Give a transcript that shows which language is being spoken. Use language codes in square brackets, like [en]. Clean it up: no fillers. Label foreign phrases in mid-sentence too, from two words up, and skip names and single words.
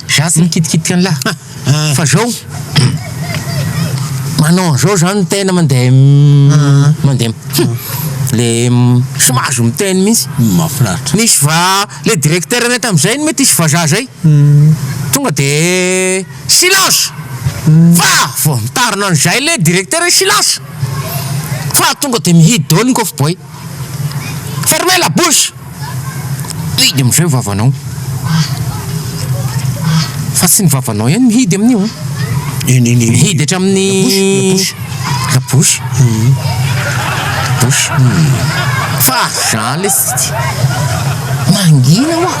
[mg] Za sy mikitikitika an'lahy. Fa zao manao an'izao zany tena mandeha le somazo miteny mihitsy. Mahafinaritra. Misy le directeur anay tam'izay mety isy vazaha zay. Tonga de silence. Fa vao mitarina an'izay le directeur silence. Fa tonga de mihidy daholo ny coffre boy. [fr] Fermez la bouche. [mg] Mihidy am'izay vavanao. Fa tsy ny vavanao ihany mihidy amin'io. Mihidy hatramin'ny [fr] la bouche. [mg] Fa zany le mangina hoa.